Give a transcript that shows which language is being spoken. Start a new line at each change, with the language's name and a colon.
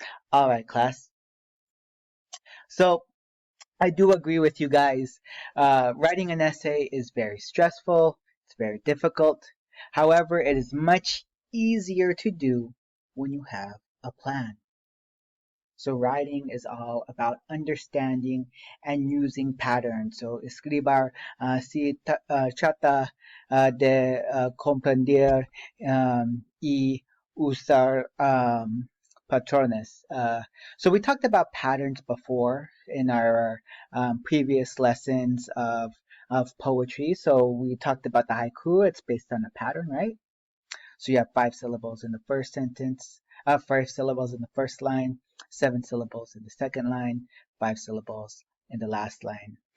English: All right, class. So I do agree with you guys. Writing an essay is very stressful. It's very difficult. However, it is much easier to do when you have a plan. So writing is all about understanding and using patterns.
Spanish: So escribir trata de comprender y usar patrones.
English: So we talked about patterns before in our previous lessons of poetry. So we talked about the haiku. It's based on a pattern, right? So you have 5 syllables in the first sentence, 5 syllables in the first line, 7 syllables in the second line, 5 syllables in the last line.